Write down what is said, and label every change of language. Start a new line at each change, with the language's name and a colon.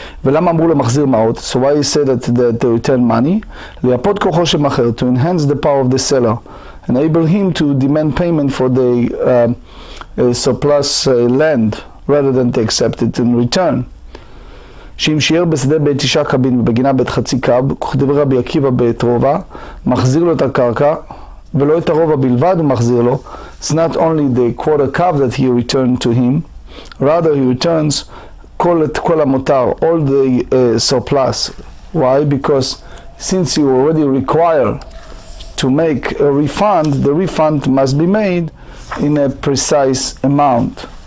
Hebrew: ולמה אמרו לו מחזיר מעות?
English: So why he said that they return money?
Hebrew: ליפות כוחו שמחר,
English: to enhance the power of the seller, enable him to demand payment for the surplus land rather than to accept it in return.
Hebrew: שאם שיער בשדה בית 9 קבין ובגינה בית חצי קב, כדברי רבי עקיבא בית רובע, מחזיר לו את הקרקע, ולא את הרובע בלבד הוא מחזיר לו.
English: It's not only the quarter cab that he returned to him, rather he returns
Hebrew: כל המותר,
English: all the surplus. Why? Because since you already require to make a refund, the refund must be made in a precise amount.